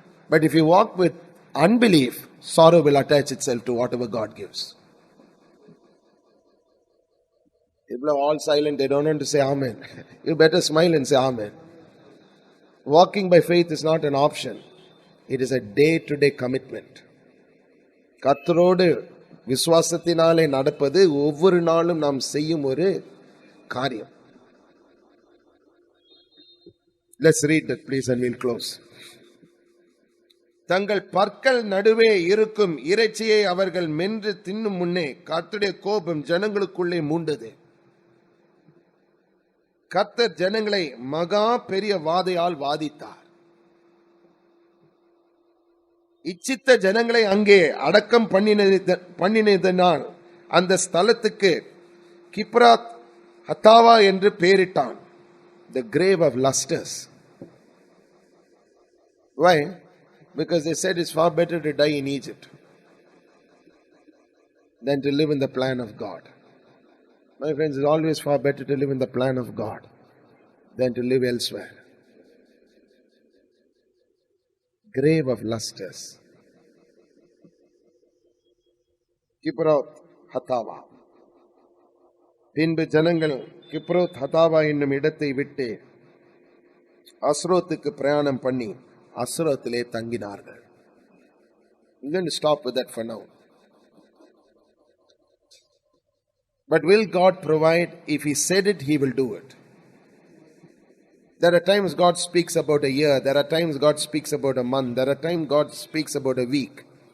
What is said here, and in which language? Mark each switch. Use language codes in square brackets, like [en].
[en] But if you walk with unbelief, sorrow will attach itself to whatever God gives. People are all silent, they don't want to say amen. You better smile and say amen. Walking by faith is not an option. It is a day-to-day commitment. [ta] கர்த்தரோடு விசுவாசத்தினாலே நடப்பது ஒவ்வொரு நாளும் நாம் செய்யும் ஒரு காரியம். [en] Let's read that please and we'll close. [ta] தங்கள் பற்கள் நடுவே இருக்கும் இறைச்சியை அவர்கள் மென்று தின்னும் முன்னே கர்த்தருடைய கோபம் ஜனங்களுக்குள்ளே மூண்டது. கர்த்தர் ஜனங்களை மகா பெரிய வாதையால் வாதித்தார். இச்சித்த ஜனங்களை அங்கே அடக்கம் பண்ணினதனால் அந்த ஸ்தலத்துக்கு கிப்ராத் ஹத்தாவா என்று பெயரிட்டான். [en] The grave of lusters. Why? Because they said it's far better to die in Egypt. than to live in the plan of God. My friends, it's always far better to live in the plan of God than to live elsewhere. Grave of lusters. [ta] Kibroth ஹத்தாவா. பின்பு ஜனங்கள் கிப்ரோத் ஹத்தாவா என்னும் இடத்தை விட்டு அஸ்ரோத்துக்கு பிரயாணம் பண்ணி அஸ்ரோத்திலே தங்கினார்கள். [en] I'm going to stop with that for now. But will God provide? If He said it, He will do it. There are times God speaks about a year. There are times God speaks about a month. There are times God speaks about a week.